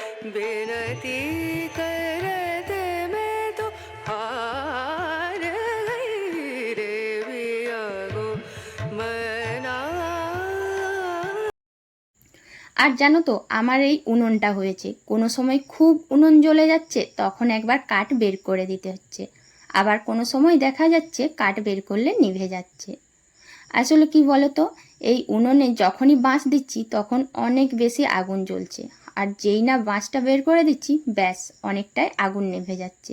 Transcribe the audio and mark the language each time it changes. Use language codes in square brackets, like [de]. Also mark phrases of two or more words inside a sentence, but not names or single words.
[hi] विनती करत मैं तो हार गई रे पिया गो मना। [bn] আর জানো তো আমার এই উনুনটা হয়েছে, কোনো সময় খুব উনুন জ্বলে যাচ্ছে তখন একবার কাঠ বের করে দিতে হচ্ছে, আবার কোনো সময় দেখা যাচ্ছে কাঠ বের করলে নিভে যাচ্ছে। আসলে কি বলো তো, এই উনুনে যখনই বাঁশ দিচ্ছি তখন অনেক বেশি আগুন জ্বলছে, আর যেই না বাঁশটা বের করে দিচ্ছি ব্যাস অনেকটাই আগুন নিভে যাচ্ছে।